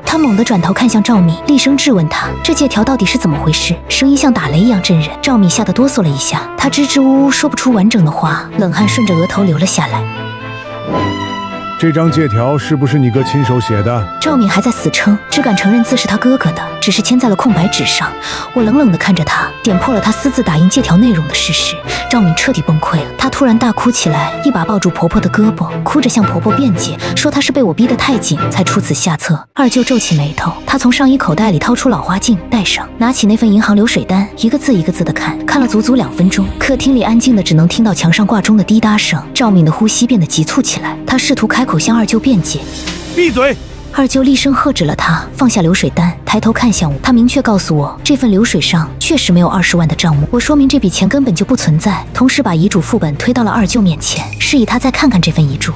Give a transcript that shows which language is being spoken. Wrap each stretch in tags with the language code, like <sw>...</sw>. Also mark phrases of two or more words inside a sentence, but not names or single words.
<zh>他猛地轉頭看向趙敏，厲聲質問他：“這借條到底是怎麼回事？” 聲音像打雷一樣震人。趙敏嚇得哆嗦了一下，他支支吾吾說不出完整的話，冷汗順着額頭流了下來。這張借條是不是你哥親手寫的？趙敏還在死撐，只敢承認字是他哥哥的，只是簽在了空白紙上。我冷冷地看着他，點破了他私自打印借條內容的事實。趙敏徹底崩潰了，她突然大哭起來，一把抱住婆婆的胳膊，哭着向婆婆辯解，說她是被我逼得太緊才出此下策。二舅皺起眉頭，他從上衣口袋裡掏出老花鏡戴上，拿起那份銀行流水單，一個字一個字地看，看了足足2分鐘。客廳裡安靜的只能聽到牆上掛鐘的滴答聲。趙敏的呼吸變得急促起來，她試圖開口向二舅辯解：“ 閉嘴！” 二舅厲聲喝止了他，放下流水單，抬頭看向我。他明確告訴我，這份流水上確實沒有20萬的賬目。我說明這筆錢根本就不存在，同時把遺囑副本推到了二舅面前，示意他再看看這份遺囑。</zh>